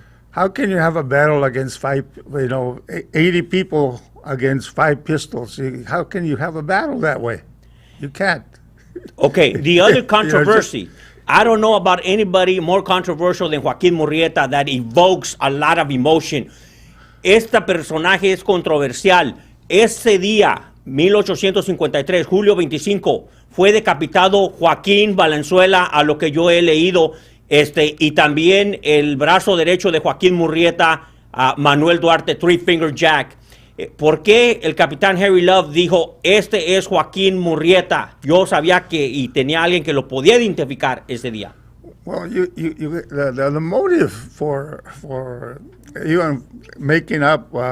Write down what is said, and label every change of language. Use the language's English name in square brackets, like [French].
[English] How can you have a battle against 80 people against 5 pistols? How can you have a battle that way? You can't. Okay, the other controversy. I don't know about anybody more controversial than Joaquin Murrieta that evokes a lot of emotion. [Spanish] Este personaje es controversial. Ese día, 1853, julio 25, fue decapitado Joaquín Valenzuela, a lo que yo he leído. Y también el brazo derecho de Joaquín Murrieta, Manuel Duarte, Three Finger Jack. ¿Por qué el capitán Harry Love dijo, este es Joaquín Murrieta? Yo sabía y tenía alguien que lo podía identificar ese día. [English] Well, the motive for even making up